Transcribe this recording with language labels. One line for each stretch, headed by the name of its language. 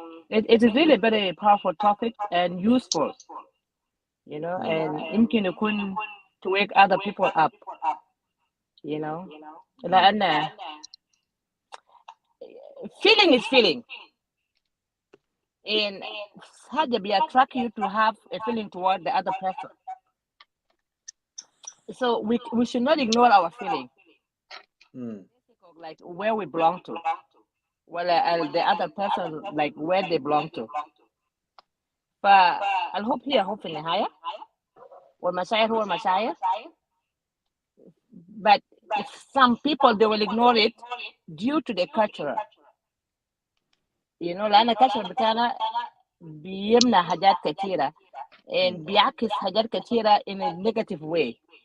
English: It is really a very powerful topic and useful, and
Arabic: يمكن يكون
English: to wake other people up, لأن feeling is feeling, and حاجة attract you to have a feeling toward the other person. So we should not ignore our feeling, like where we belong to, the other person, like where they belong to.
Arabic: فالحب هي حب في النهاية والمشاعر هو المشاعر.
English: But some people, they will ignore it due to the culture.
Arabic: لأن الculture بتاعنا بيمنع حاجات كثيرة and بيعكس حاجات كثيرة
English: in a negative way.